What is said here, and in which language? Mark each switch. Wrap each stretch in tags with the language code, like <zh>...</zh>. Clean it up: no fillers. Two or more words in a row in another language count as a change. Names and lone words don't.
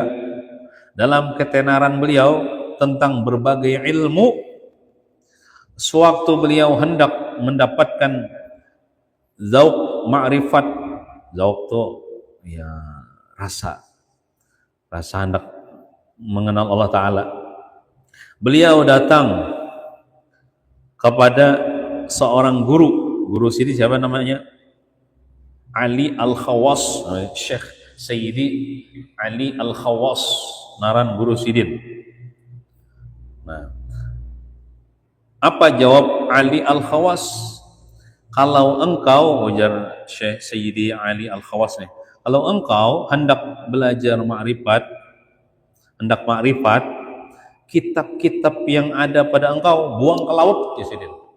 <id>Dalam ketenaran beliau tentang berbagai ilmu, sewaktu beliau hendak mendapatkan zauq ma'rifat, zauq itu ya rasa hendak mengenal Allah Ta'ala, beliau datang kepada seorang guru sini, siapa namanya?</id> <bjn>Ali Al-Khawas, Syekh Sayyidi Ali Al-Khawas, naran guru sidin.</bjn> <id>Nah, apa jawab Ali Al-Khawas? Kalau engkau, ujar Syekh Sayyidi Ali Al-Khawas nih, kalau engkau hendak belajar makrifat, kitab-kitab yang ada pada engkau buang ke laut, ya sidin.</id>